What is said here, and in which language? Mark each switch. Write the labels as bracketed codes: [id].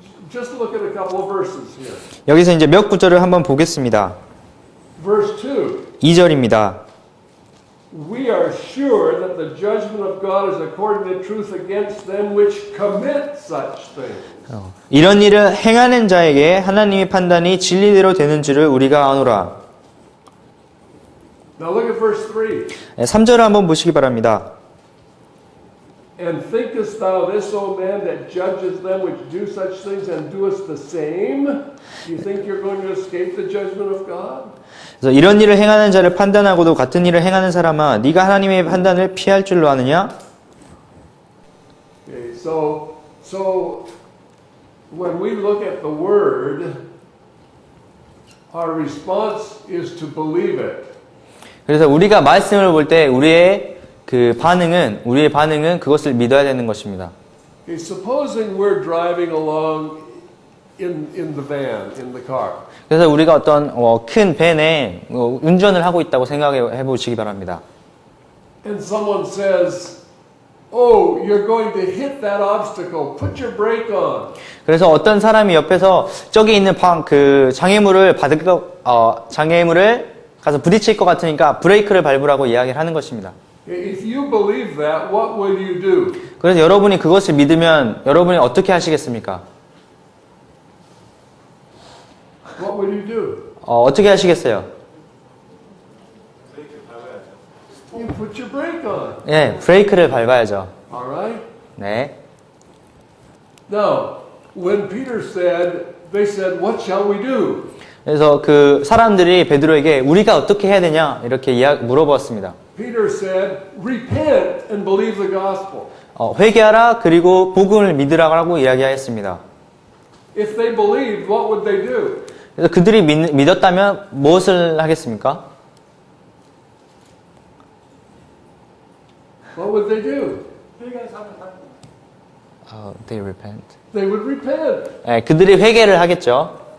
[en] Just look at a couple of verses here. [ko] 여기서 이제 몇 구절을 한번 보겠습니다. [en] Verse 2. [ko] 2절입니다. [en] We are sure that the judgment of God is according to truth against them which commit such things. [ko] 이런 일을 행하는 자에게 하나님의 판단이 진리대로 되는 줄을 우리가 아노라. [en] Now look at verse 3. [ko] 3절을 한번 보시기 바랍니다. [en] And thinkest thou this, O man, that judges them which do such things and doest the same? Do you think you're going to escape the judgment of God? [ko] 그래서 이런 일을 행하는 자를 판단하고도 같은 일을 행하는 사람아, 네가 하나님의 판단을 피할 줄로 아느냐? [en] Okay, so when we look at the word, our response is to believe it. [ko] 그래서 우리가 말씀을 볼 때 우리의 반응은 그것을 믿어야 되는 것입니다. [en] Okay, supposing we're driving along in the van, in the car. [ko] 그래서 우리가 어떤 큰 밴에 운전을 하고 있다고 생각해 보시기 바랍니다. [en] And someone says, "Oh, you're going to hit that obstacle. Put your brake on." [ko] 그래서 어떤 사람이 옆에서 저기 있는 장애물을 가서 부딪힐 것 같으니까 브레이크를 밟으라고 이야기를 하는 것입니다. [en] If you believe that, what will you do? [ko] 그래서 여러분이 그것을 믿으면 여러분이 어떻게 하시겠습니까? [en] What will you do? [ko] 어떻게 하시겠어요? [en] You put your brake on. [ko] 네, 브레이크를 밟아야죠. [en] All right? [ko] 네. [en] Now, when Peter said, they said, "What shall we do?" [ko] 그래서 그 사람들이 베드로에게 우리가 어떻게 해야 되냐 이렇게 물어보았습니다. [en] Peter said, "Repent and believe the gospel." [ko] 회개하라 그리고 복음을 믿으라고 이야기하였습니다. [en] If they believed, what would they do? [ko] 그래서 그들이 믿었다면 무엇을 하겠습니까? [en] What would they do? They repent. They would repent. [ko] 네, 그들이 회개를 하겠죠.